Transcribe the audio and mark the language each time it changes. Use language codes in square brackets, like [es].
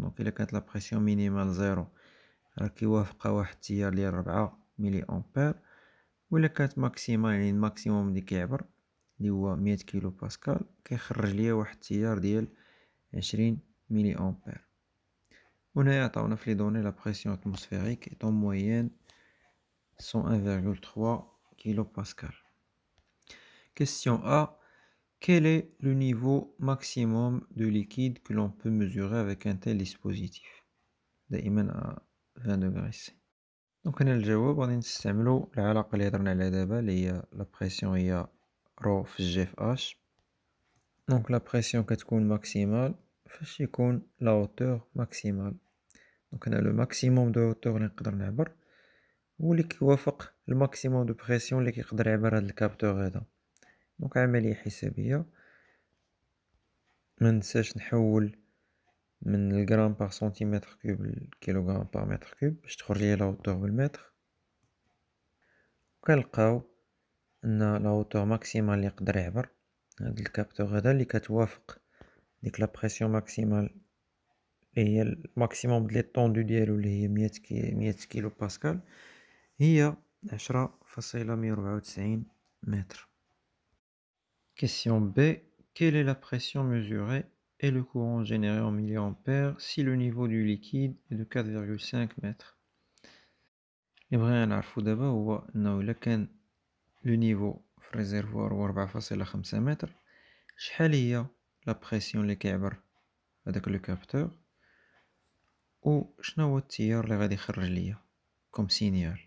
[ar] دونك الا كانت لا بريسيون مينيمال 0 راه كيوافق واحد التيار ديال 4 ملي امبير، ولا كانت ماكسيمال يعني الماكسيموم اللي كيعبر اللي هو 100 كيلو باسكال كيخرج ليا واحد التيار ديال 20 ملي امبير. هنا عطاونا في لي دوني لا بريسيون اتموسفيريك [fr] est en moyenne 101,3 kPa. Question A. Quel est le niveau maximum de liquide que l'on peut mesurer avec un tel dispositif? [ar] دائما [fr] à 20 degrés C. [ar] دونك هنا الجواب غادي نستعملو العلاقة اللي هضرنا عليها دابا اللي هي لا بريسيون هي رو في جي في اش. دونك لا بريسيون كتكون ماكسيمال فاش يكون لا هوتور ماكسيمال. دونك هنا لو ماكسيموم دو هوتور اللي نقدر نعبر هو اللي كيوافق الماكسيموم دو بريسيون اللي كيقدر يعبر هاد الكابتور هذا. دونك عملية حسابية، مننساش نحول من الغرام باغ سنتيمتر كوب للكيلوغرام باغ متر كوب باش تخرج ليا لا هوتور بالمتر. وكنلقاو ان لا هوتور ماكسيمال اللي يقدر يعبر هاد الكابتور هذا اللي كتوافق ديك لا بريسيون ماكسيمال اللي هي الماكسيموم ديال طوندو ديالو اللي هي 100 كيلو باسكال، هي 10.194 متر. [fr] Question B. Quelle est la pression mesurée et le courant généré en milliampères si le niveau du liquide est de 4,5 mètres. [ar] اللي بغينا نعرفو دابا هو انه الا كان لو نيفو في الريزيرفوار هو 4.5 متر، شحال هي لا بريسيون اللي كيعبر هداك لو كابتور، و شنو هو التيار اللي غادي يخرج ليا كوم سينيال.